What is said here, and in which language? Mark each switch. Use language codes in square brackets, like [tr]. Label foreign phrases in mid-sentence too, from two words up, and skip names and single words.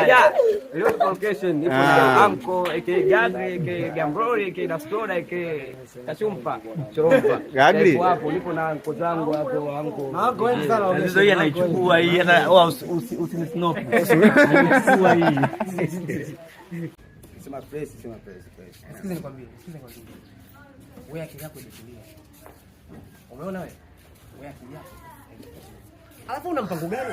[sw] Yeah. Leo location ipo na Anko aka Gagri aka Gambrori aka Nastora aka Kachumpa Chorompa. Gagri. Hapo nipo na anko zangu hapo Anko. Anko wengi sana wameisha. Ndio yeye anaichukua hii usinisnop. Anaichukua hii. Sema press. Sikiza nikwambie. Wewe akili yako imetulia. Umeona wewe? Wewe akili yako. Alafu una mpango gani?